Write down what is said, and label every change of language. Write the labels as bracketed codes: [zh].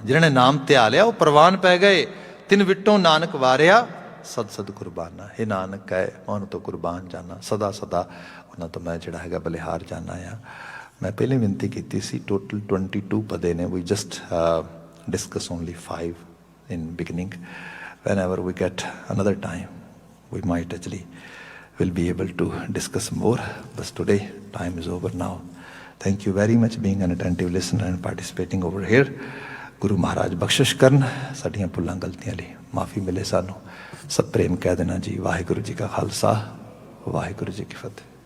[pa] ਜਿਹਨਾਂ ਨੇ ਨਾਮ ਧਿਆ ਲਿਆ ਉਹ ਪ੍ਰਵਾਨ ਪੈ ਗਏ। ਤਿਨ ਵਿਟੋਂ ਨਾਨਕ ਵਾਰਿਆ, ਸਦ ਸਦ ਕੁਰਬਾਨਾ। ਇਹ ਨਾਨਕ ਹੈ, ਮੈਂ ਉਹਨਾਂ ਤੋਂ ਕੁਰਬਾਨ ਜਾਨਾ, ਸਦਾ ਸਦਾ ਉਹਨਾਂ ਤੋਂ ਮੈਂ ਜਿਹੜਾ ਹੈਗਾ ਬਲਿਹਾਰ ਜਾਨਾ ਆ। ਮੈਂ ਪਹਿਲੇ ਬੇਨਤੀ ਕੀਤੀ ਸੀ ਟੋਟਲ 22 ਪਦੇ ਨੇ। [en] We just discuss only 5 in beginning. Whenever we get another time, we might actually will be able to discuss more. But today time is over now. Thank you very much being an attentive listener and participating over here. [pa] Guru Maharaj ਬਖਸ਼ਿਸ਼ ਕਰਨ, ਸਾਡੀਆਂ ਭੁੱਲਾਂ ਗਲਤੀਆਂ ਲਈ ਮਾਫੀ ਮਿਲੇ ਸਾਨੂੰ। ਸਭ ਪ੍ਰੇਮ ਕਹਿ ਦੇਣਾ ਜੀ। ਵਾਹਿਗੁਰੂ ਜੀ ਕਾ ਖਾਲਸਾ, ਵਾਹਿਗੁਰੂ ਜੀ ਕੀ ਫਤਿਹ।